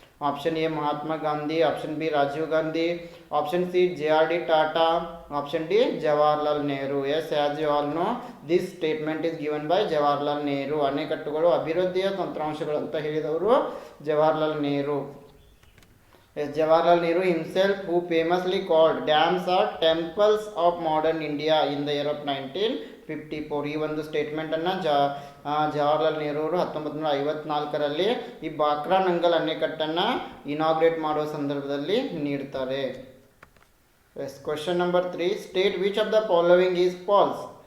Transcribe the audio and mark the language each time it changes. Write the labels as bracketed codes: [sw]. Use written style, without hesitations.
[kn] Option A Mahatma Gandhi, option B Rajiv Gandhi, option C JRD Tata, option D Jawaharlal Nehru. [en] Yes, as you all know, this statement is given by Jawaharlal Nehru. [kn] ಅಣೆಕಟ್ಟುಗಳು ಅಭಿವೃದ್ಧಿಯ ತಂತ್ರಾಂಶಗಳು ಅಂತ ಹೇಳಿದವರು Jawaharlal Nehru. [en] Yes, Jawaharlal Nehru himself, who famously called dams are temples of modern India in the year of 1954. [kn] ಈ ಒಂದು ಸ್ಟೇಟ್ಮೆಂಟನ್ನು ಜವಾಹರ್ಲಾಲ್ ನೆಹರು ಅವರು 1954ರಲ್ಲಿ ಈ Bhakra Nangal ಅಣೆಕಟ್ಟನ್ನು inaugurate ಮಾಡುವ ಸಂದರ್ಭದಲ್ಲಿ ನೀಡ್ತಾರೆ. [en] Yes, question number 3, state which of the following is false.